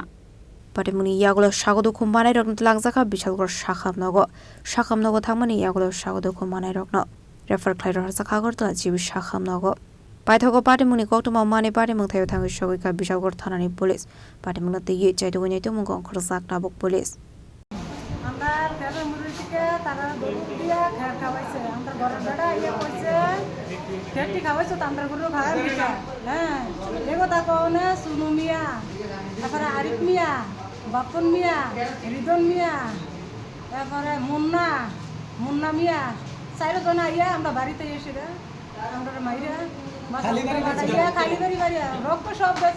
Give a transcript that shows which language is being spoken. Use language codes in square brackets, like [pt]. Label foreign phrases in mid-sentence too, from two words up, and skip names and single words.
[trp] patimuni yagulo sagodo khumbanai rokno langjaka bisalgor sakhamnogo thangmani yagulo sagodo khumbanai rokno refer khlairor sakagortla jibi sakhamnogo paithogo patimuni koktuma mani patimung thayo thangi sogika bisalgor thanani police patimungna teye chaitogoni tumung khorsak nabok police [bn] তারা গরু দিয়া খের খাওয়াইছে আমরা ঘরের বেড়া ইয়ে করছে খেরটি খাওয়াইছে তো আমরা গরু খাওয়াই দিছে হ্যাঁ এই কথা কওনে সুনু মিয়া তারপরে আরিফ মিয়া বাপন মিয়া রিদন মিয়া তারপরে মুন্না মিয়া চারজন আইয়া আমরা বাড়িতে এসে আমরা মাইরা খালি বাড়ি রক্ত সব গেছে।